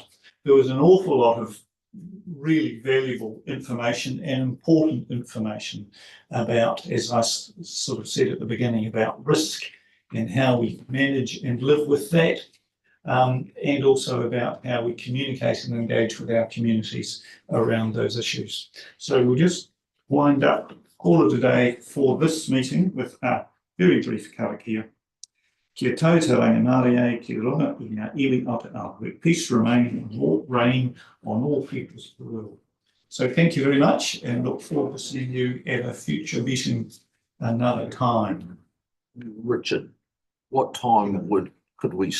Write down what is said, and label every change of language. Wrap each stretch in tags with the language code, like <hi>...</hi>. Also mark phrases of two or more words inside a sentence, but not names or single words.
<en>There was an awful lot of really valuable information and important information about, as I sort of said at the beginning, about risk and how we manage and live with that, and also about how we communicate and engage with our communities around those issues. So we'll just wind up, call it a day for this meeting with a very brief karakia.</en> <mi>Kia tau te ranganaria, ki runga I ngā iwi Aotearoa.</mi> <en>Peace reign on all peoples of the world. So thank you very much and look forward to seeing you at a future meeting another time. Richard, what time could we</en>